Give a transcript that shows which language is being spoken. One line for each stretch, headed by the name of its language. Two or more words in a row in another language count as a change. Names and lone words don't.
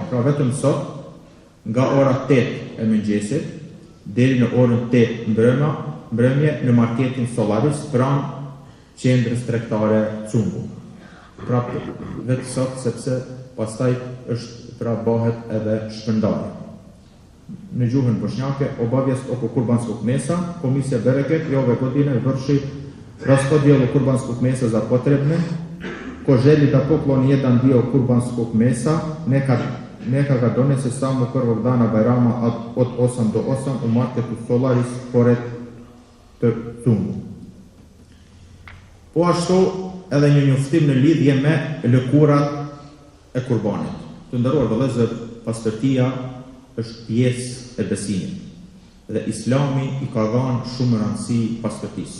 Albanian: Pra vetëm sot, nga ora 8 e mëngjesit deri në orën 8 mbrëmje në marketin Solaris pranë qendrës tregtare Cumbu. Pra vetë sot sepse pastaj është pra bëhet edhe shpërndarje. Në gjuhën bosnjake,
Bosnian: obavijest oko kurbanskog mesa, Komisija Bereket i ove godine vrši raspodjelu kurbanskog mesa za potrebne. Ko želi da pokloni jedan dio kurbanskog mesa, neka ga donese samo prvog dana Bajrama od 8 do 8 u marketu Solaris pored të Tungu.
Albanian: Po ashtu edhe një njoftim në lidhje me lëkurat e kurbanit. Të nderuar vëllezër, pastërtia është pjesë e besimit dhe Islami i ka dhënë shumë rëndësi pastërtisë.